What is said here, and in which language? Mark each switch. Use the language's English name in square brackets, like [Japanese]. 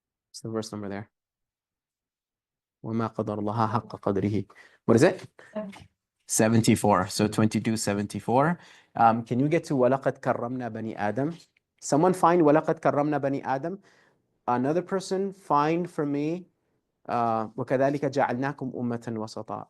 [English] What's the verse number there? [Arabic] وَمَا قَدَرَ اللَّهَ حَقَّ قَدْرِهِ. [English] What is it? 74. So 22:74. Can you get to [Arabic] وَلَقَدْ كَرَّمْنَا بَنِي آدَمَ? [English] Someone find [Arabic] وَلَقَدْ كَرَّمْنَا بَنِي آدَمَ. [English] Another person find for me [Arabic] وَكَذَلِكَ جَعَلْنَاكُمْ أُمَّةً وَسَطًا.